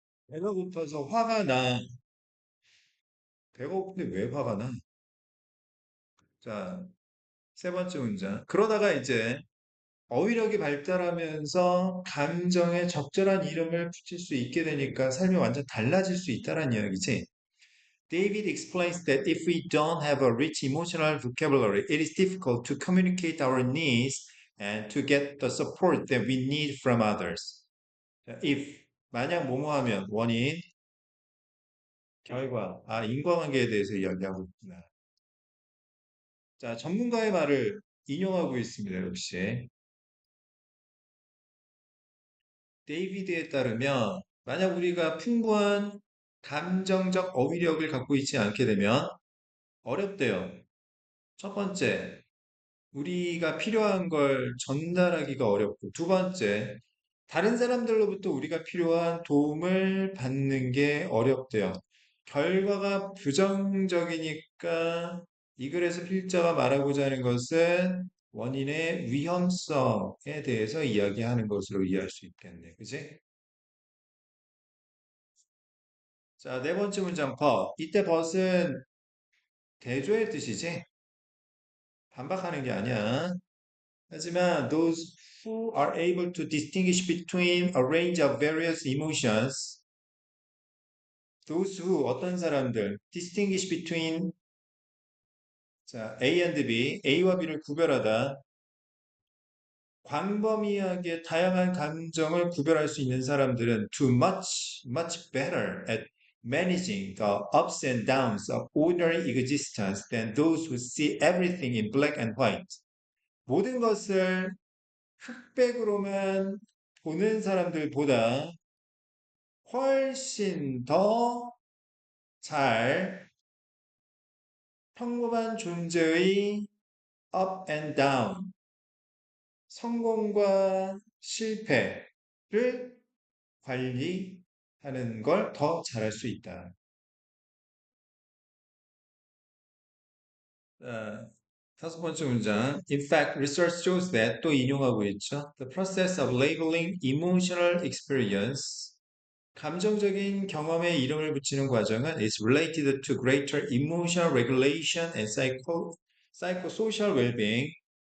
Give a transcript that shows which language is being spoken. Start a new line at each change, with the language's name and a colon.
Korean: 배가 고파서 화가 나. 배가 고픈데 왜 화가 나? 자, 세 번째 문장. 그러다가 이제 어휘력이 발달하면서 감정에 적절한 이름을 붙일 수 있게 되니까 삶이 완전 달라질 수 있다는 이야기지.
English: David explains that if we don't have a rich emotional vocabulary, it is difficult to communicate our needs and to get the support that we need from others.
Korean: 자, if 만약 뭐뭐 하면 원인, 결과, 인과관계에 대해서 이야기하고 있구나. 자, 전문가의 말을 인용하고 있습니다, 역시. 데이비드에 따르면 만약 우리가 풍부한 감정적 어휘력을 갖고 있지 않게 되면 어렵대요. 첫 번째, 우리가 필요한 걸 전달하기가 어렵고, 두 번째, 다른 사람들로부터 우리가 필요한 도움을 받는 게 어렵대요. 결과가 부정적이니까 이 글에서 필자가 말하고자 하는 것은 원인의 위험성에 대해서 이야기하는 것으로 이해할 수 있겠네. 그지? 자, 네 번째 문장 but. 이때 but은 대조의 뜻이지? 반박하는 게 아니야.
English: 하지만 those who are able to distinguish between a range of various emotions, those who
Korean: 어떤 사람들
English: distinguish between 자, A and B,
Korean: A와 B를 구별하다 광범위하게 다양한 감정을 구별할 수 있는 사람들은
English: too much better at managing the ups and downs of ordinary existence than those who see everything in black and white.
Korean: 모든 것을 흑백으로만 보는 사람들보다 훨씬 더 잘 평범한 존재의
English: up and down,
Korean: 성공과 실패를 관리하는 걸 더 잘할 수 있다. 어, 다섯 번째 문장.
English: In fact, research shows that
Korean: 또 인용하고 있죠.
English: The process of labeling emotional experience.
Korean: 감정적인 경험에 이름을 붙이는 과정은
English: is related to greater emotional regulation and psychosocial well-being.